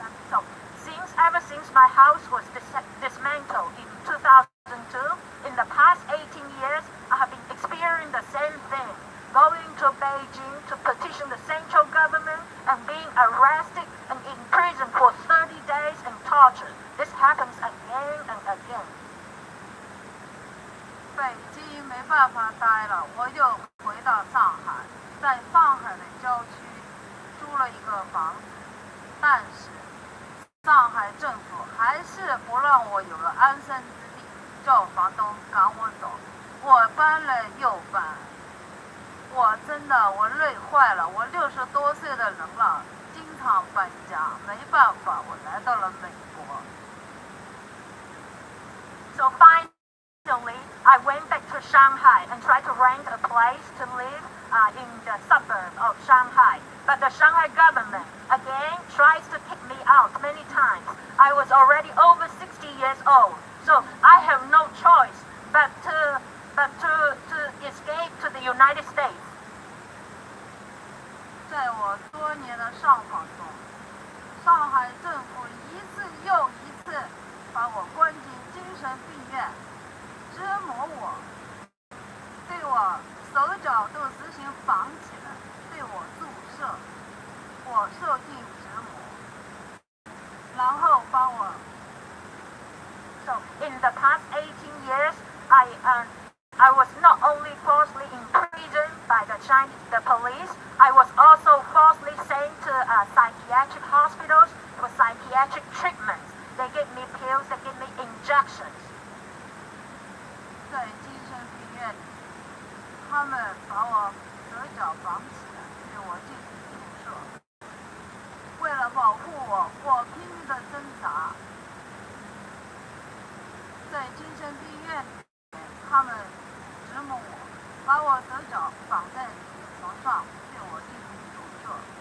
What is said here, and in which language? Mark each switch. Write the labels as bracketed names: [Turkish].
[English] So ever since my house was dismantled in 2002, in the past 18 years, I have been experiencing the same thing. Going to Beijing to petition the central government and being arrested and imprisoned for 30 days and tortured. This happens again and again. [Chinese] 北京没办法待了，我就回到上海，在上海的郊区租了一个房子，但是上海政府还是不让我有了安身之地，叫房东赶我走。我搬了又搬，我真的累坏了。我60多岁的人了，经常搬家，没办法，我来到了美国。 [English] So finally, I went back to Shanghai and tried to rent a place to live in the suburb of Shanghai. But the Shanghai government, again, tries to kick me out many times. I was already over 60 years old, so I have no choice but to escape to the United States. [Chinese] 在我多年的上访中，上海政府一次又一次把我关进精神病院，折磨我，对我手脚都实行绑起来，对我注射，我受尽折磨，然后把我。 [English] So in the past 18 years, I was not only falsely imprisoned by the police, I was also falsely sent to psychiatric hospitals for psychiatric treatments. They gave me pills, they gave me injections. [Chinese] 在精神病院里，他们把我手脚绑起来，对我进行注射。为了保护我，我拼命的挣扎。在精神病院里，他们折磨我，把我手脚绑在床上，对我进行注射。